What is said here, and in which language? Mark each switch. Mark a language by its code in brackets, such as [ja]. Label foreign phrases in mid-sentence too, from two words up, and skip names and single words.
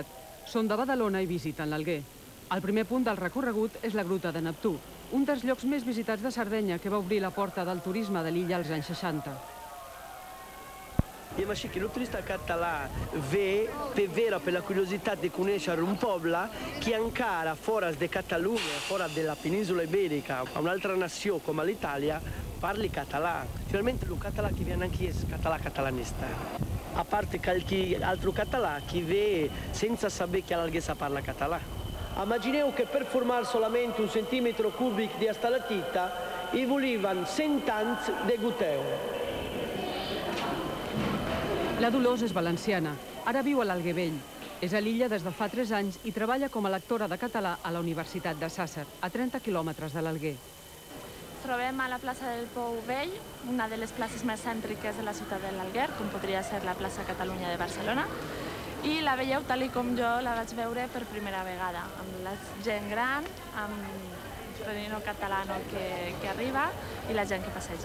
[ca] Són de Badalona i visiten l'Alguer. El primer punt del recorregut és la Gruta de Neptú, un dels llocs més visitats de Sardenya que va obrir la porta del turisme de l'illa als anys 60. I així que el turista català ve per la curiositat de conèixer un poble que encara fora de Catalunya, fora [it] della penisola iberica, a un'altra [ca] nació com l'Itàlia, parli català. [it] Finalmente il català che viene anche è català catalanista. A parte qualche altro català che ve senza sapere che all'Alguer si parla català. [ca] Immagineu che [it] per formare solamente un centimetro [ca] cubic di stalatita i volevano 100 anys de goteu. La Dolors és valenciana. Ara viu a l'Alguer Vell. És a l'illa des de fa 3 anys i treballa com a lectora de català a la Universitat de Sàsser, a 30 quilòmetres de l'Alguer. Trobem a la plaça del Pou Vell, una de les places més cèntriques de la ciutat de l'Alguer, com podria ser la plaça Catalunya de Barcelona, i la veieu tal com jo la vaig veure per primera vegada, amb la gent gran, amb el nino catalano que arriba i la gent que passeja.